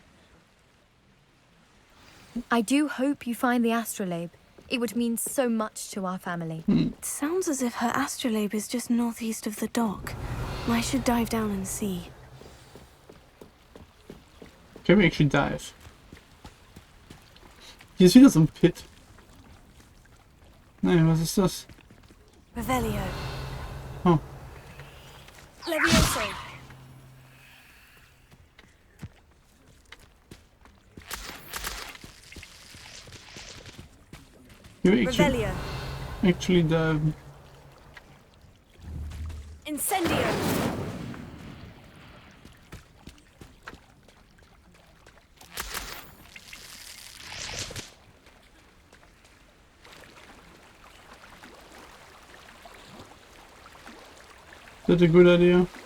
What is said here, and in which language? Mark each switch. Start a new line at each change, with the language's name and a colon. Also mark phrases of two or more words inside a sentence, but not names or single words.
English: I do hope you find the astrolabe. It would mean so much to our family. It sounds as if her astrolabe is just northeast of the dock. I should dive down and see. Can we actually dive?
German: Hier ist wieder so ein Pit. Nein, was ist das? Revelio. Oh. Levioso.
English: You actually dive. Incendio. Is that a good idea?